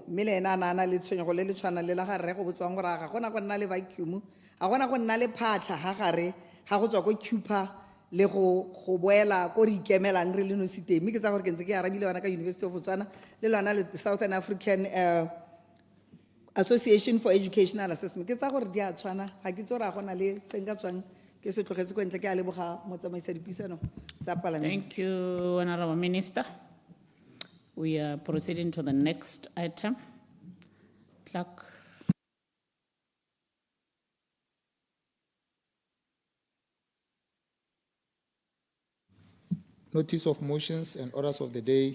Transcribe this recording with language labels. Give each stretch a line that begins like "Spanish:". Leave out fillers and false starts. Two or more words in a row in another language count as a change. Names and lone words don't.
Tswana: mme le ena a na le tshwenyego le le tshwana le la ga rre go botswang gore ga gona go nna le vacuum ga gona go nna le phatlha ga gare ga go tswa ko Cuba le go boela ko re ikemelang re le no siteng mme ke tsa gore ke ntse ke arabile yona ka University of Botswana le lona le Southern African Association for Educational Assessment ke tsa gore di a tshwana ga ke tsore a gona le se nka tswang ke se tlogetse ko ntle ke a leboga motsamaisa dipuisano tsa parliament.
English: Thank you, Honorable Minister. We are proceeding to the next item. Clerk. Notice of motions and orders of the day.